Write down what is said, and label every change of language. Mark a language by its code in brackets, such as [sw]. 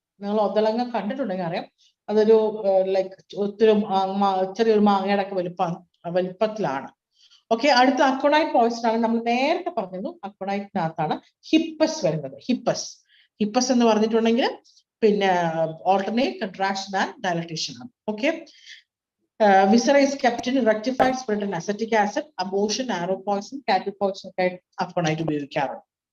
[ml] നിങ്ങൾ ഒതളങ്ങ കണ്ടിട്ടുണ്ടെങ്കിൽ അറിയാം, അതൊരു ലൈക്ക് ഒത്തിരി ചെറിയൊരു മാങ്ങയുടെ ഒക്കെ വലിപ്പത്തിലാണ്. ഓക്കെ, അടുത്ത അക്വണൈറ്റ് പോയിസൺ ആണ്. നമ്മൾ നേരത്തെ പറഞ്ഞിരുന്നു അക്വണൈറ്റിനകത്താണ് ഹിപ്പസ് വരുന്നത്. ഹിപ്പസ് എന്ന് പറഞ്ഞിട്ടുണ്ടെങ്കിൽ പിന്നെ ഓൾട്ടർനേറ്റ് കൺട്രാക്ഷൻ ആൻഡ് ഡയലറ്റേഷൻ ആണ്. [en] Okay, viscera is kept in rectified spirit and acetic acid. [ml] Abortion, arrow Poisson, cattle Poisson ഒക്കെ അക്വണൈറ്റ് ഉപയോഗിക്കാറുണ്ട്.